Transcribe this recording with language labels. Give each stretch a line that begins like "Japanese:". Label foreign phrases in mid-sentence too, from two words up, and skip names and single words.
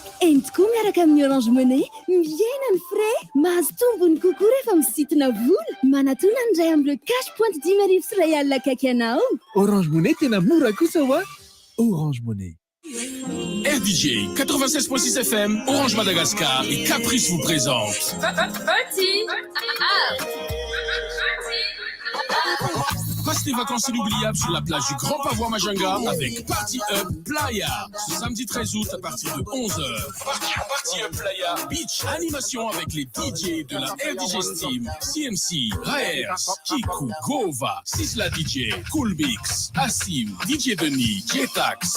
Malagasy: eny tokoa miaraka amin'ny Orange Money miena ny frais mahazo tombony kokoa rehefa misintona vola manatona ny ray amin'ireo
English: cash point
Malagasy: 10 sy ray alina akaiky anao Orange Money tena mora kosa wa Orange Money.
French: RDJ 96.6 FM, Orange Madagascar et Caprice vous présentent Passe tes vacances inoubliables sur la plage du Grand Pavois Majunga avec Party Up Playa. Ce samedi 13 août à partir de 11h. Party Up Playa Beach Animation avec les DJ de la RDJ Steam, CMC, Raers, Kiku, Gova, Sisla DJ, Coolmix, Assim, DJ Denis, Jetax.